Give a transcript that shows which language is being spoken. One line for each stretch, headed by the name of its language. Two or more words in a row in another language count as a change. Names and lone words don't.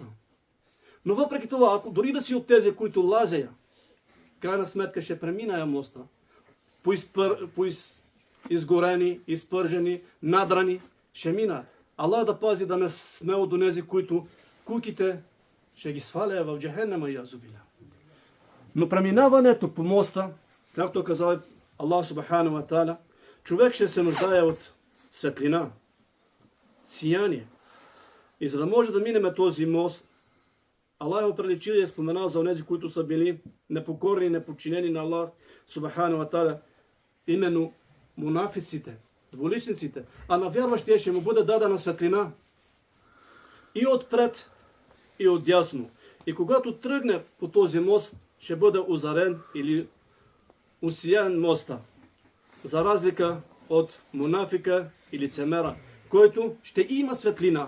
Bulgarian: Но въпреки това, ако дори да си от тези, които лазея, в крайна сметка ще преминая моста, изгорени, изпържени, надрани, ще мина. Аллах да пази да не сме от онези, които куките ще ги сваля в джахеннема, язубиля. Но преминаването по моста, както казал
Arabic: الله سبحانه وتعالى,
Bulgarian: човек ще се нуждае от светлина, сияние. И за да може да минеме този мост, Аллах е оприличил и е споменал за онези, които са били непокорни и неподчинени на
Arabic: الله سبحانه وتعالى,
Bulgarian: именно мунафиците, двуличниците, а на вярващия ще му бъде дадена светлина и отпред, и отдясно. И когато тръгне по този мост, ще бъде озарен или усиян моста, за разлика от мунафика и лицемера, който ще има светлина.